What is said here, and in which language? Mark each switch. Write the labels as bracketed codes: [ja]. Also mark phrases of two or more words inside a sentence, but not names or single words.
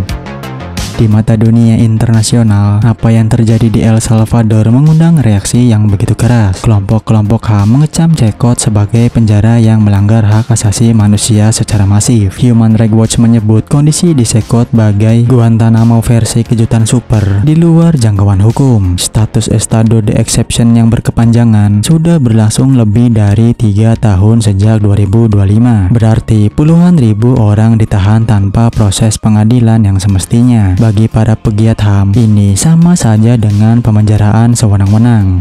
[id] Di mata dunia internasional, apa yang terjadi di El Salvador mengundang reaksi yang begitu keras. Kelompok-kelompok HAM mengecam Sekot sebagai penjara yang melanggar hak asasi manusia secara masif. Human Rights Watch menyebut kondisi di Sekot bagai Guantanamo versi kejutan super di luar jangkauan hukum. Status [es] estado de exception [id] yang berkepanjangan sudah berlangsung lebih dari 3 tahun sejak 2025. Berarti puluhan ribu orang ditahan tanpa proses pengadilan yang semestinya. bagi para pegiat HAM, ini sama saja dengan pemenjaraan sewenang-wenang.